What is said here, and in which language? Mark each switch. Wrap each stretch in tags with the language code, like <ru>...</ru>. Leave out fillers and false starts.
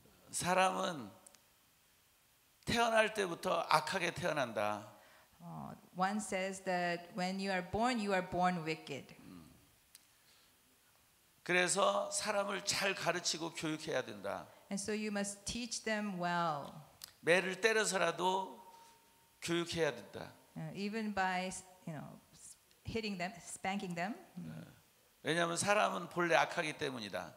<ko>사람은 태어날 때부터 악하게 태어난다.</ko> <en>One says that when you are born wicked.</en> <ko>그래서 사람을 잘 가르치고 교육해야 된다.</ko> <en>And so you must teach them well.</en> <ko>매를 때려서라도 교육해야 된다.</ko> <en>Even by, hitting them, spanking them.</en> <ko>왜냐하면 사람은 본래 악하기 때문이다.</ko>